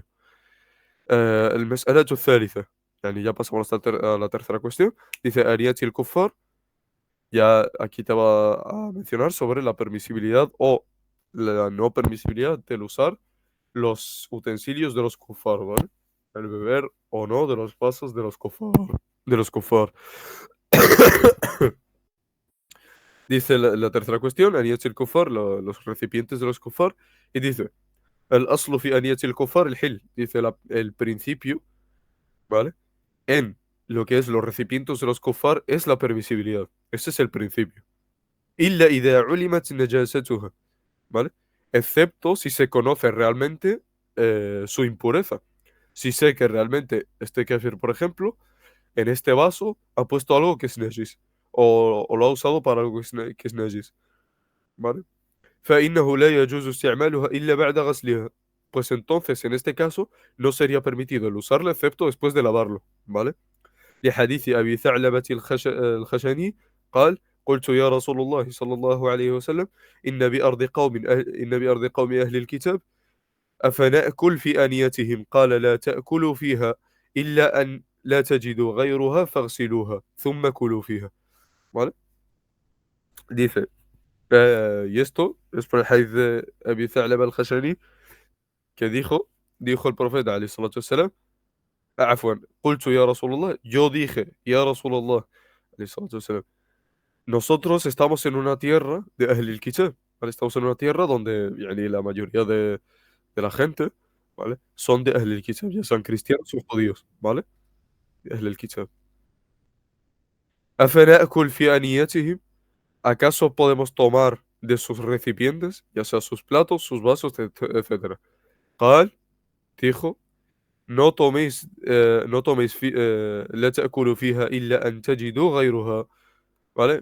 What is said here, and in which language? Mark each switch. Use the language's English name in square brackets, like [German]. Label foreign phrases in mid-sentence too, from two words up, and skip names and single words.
[Arabic] المسألة الثالثة, يعني [Spanish] ya pasamos a la tercera cuestión. Dice, أن el kuffar. Ya aquí te va a mencionar sobre la permisibilidad o la no permisibilidad del usar los utensilios de los kufar, ¿vale? El beber o no de los vasos de los kufar. De los kufar. Dice la tercera cuestión, [Arabic] آنية الكفار, [Spanish] los recipientes de los kufar. Y dice, [Arabic] الأصل في آنية الكفار الحل. [Spanish] Dice el principio, ¿vale? En lo que es los recipientes de los kufar es la permisibilidad. Ese es el principio. [Arabic] إلا إذا علمت نجاستها, [Spanish] ¿vale? Excepto si se conoce realmente su impureza. Si sé que realmente este kefir, por ejemplo, en este vaso ha puesto algo que es najis, o lo ha usado para algo que es najis, ¿vale? [Arabic] فإنه لا يجوز استعمالها إلا بعد غسلها. [Spanish] Pues entonces, en este caso, no sería permitido el usarlo excepto después de lavarlo, ¿vale? [Arabic] لحديث أبي ثعلبة الخشني قال قلت يا رسول الله صلى الله عليه وسلم إن بأرض قوم أهل الكتاب أفنأكل في آنيتهم قال لا تأكلوا فيها إلا أن لا تجدوا غيرها فاغسلوها ثم كلوا فيها. [Spanish] ¿Vale? Dice, y esto es por el hadith de Abi Tha'laba al-Khashani, que dijo el profeta [Arabic] عليه الصلاة والسلام, عفوا, قلت يا رسول الله, [Spanish] yo dije, [Arabic] يا رسول الله عليه الصلاة والسلام, [Spanish] nosotros estamos en una tierra de [Arabic] أهل الكتاب, [Spanish] ¿vale? Estamos en una tierra donde yani, la mayoría de la gente, ¿vale? Son de [Arabic] أهل الكتاب, [Spanish] ya sean cristianos o judíos, ¿vale? [Arabic] De أهل الكتاب. أفنأكل في آنيتهم? [Spanish] ¿Acaso podemos tomar de sus recipientes, ya sea sus platos, sus vasos, etcétera? [Arabic] قال, [Spanish] dijo, no toméis [Arabic] لا تأكلوا فيها إلا أن تجدوا غيرها, [Spanish] ¿vale?